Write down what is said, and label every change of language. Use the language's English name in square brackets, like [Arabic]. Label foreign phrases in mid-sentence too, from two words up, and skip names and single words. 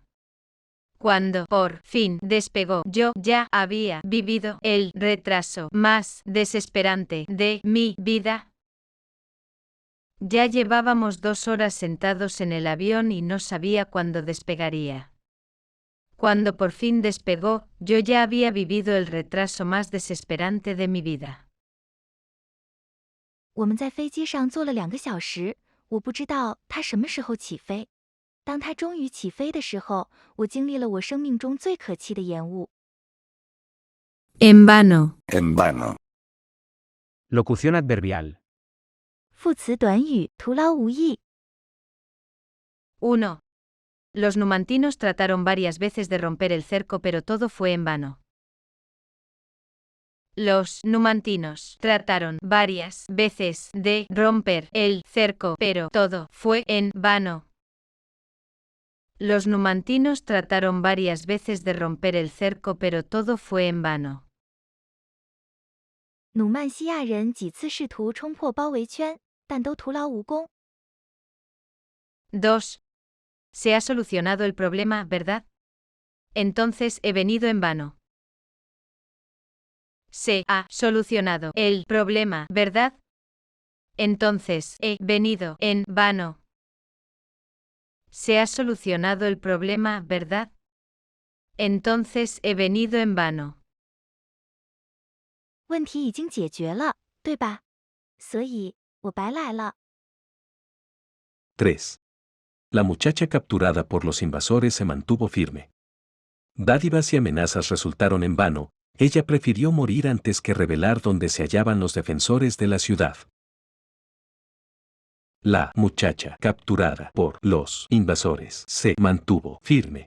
[Spanish] Cuando por fin despegó, yo ya había vivido el retraso más desesperante de mi vida. Ya llevábamos 2 horas sentados en el avión y no sabía cuándo despegaría. Cuando por fin despegó, yo ya había vivido el retraso más desesperante de mi vida. [Chinese] 我们在飞机上坐了2个小时，我不知道它什么时候起飞。当它终于起飞的时候，我经历了我生命中最可气的延误。 [Spanish] En vano. En vano. Locución adverbial. [Chinese] 副词短语，徒劳无益。 1. [Spanish] Los numantinos trataron varias veces de romper el cerco, pero todo fue en vano. Los numantinos trataron varias veces de romper el cerco, pero todo fue en vano. Los numantinos trataron varias veces de romper el cerco, pero todo fue en vano. [Chinese] 努曼西亚人几次试图冲破包围圈，但都徒劳无功。 2. [Spanish] Se ha solucionado el problema, ¿verdad? Entonces he venido en vano. Se ha solucionado el problema, ¿verdad? Entonces he venido en vano. Se ha solucionado el problema, ¿verdad? Entonces he venido en vano. [Chinese] 问题已经解决了，对吧？所以我白来了。 3. [Spanish] La muchacha capturada por los invasores se mantuvo firme. Dádivas y amenazas resultaron en vano, ella prefirió morir antes que revelar dónde se hallaban los defensores de la ciudad. La muchacha capturada por los invasores se mantuvo firme.